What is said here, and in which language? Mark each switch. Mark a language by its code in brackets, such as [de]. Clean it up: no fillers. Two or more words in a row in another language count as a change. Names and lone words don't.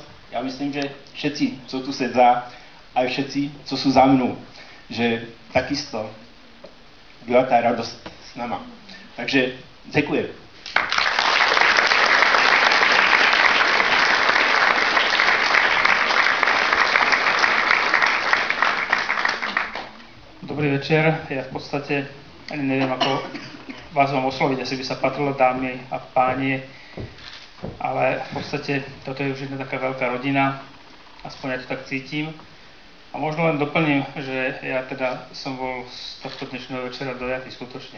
[cs] Já myslím, že všetci, co tu sedá, a všetci, co jsou za mnou, že takisto byla ta radost s náma. Takže děkuji. [sk] Dobrý večer, ja v podstate ani neviem, ako vás mám osloviť, asi by sa patrilo dámy a páni, ale v podstate toto je už jedna taká veľká rodina, aspoň ja to tak cítim. A možno len doplním, že ja teda som bol z tohto dnešného večera dojatý skutočne.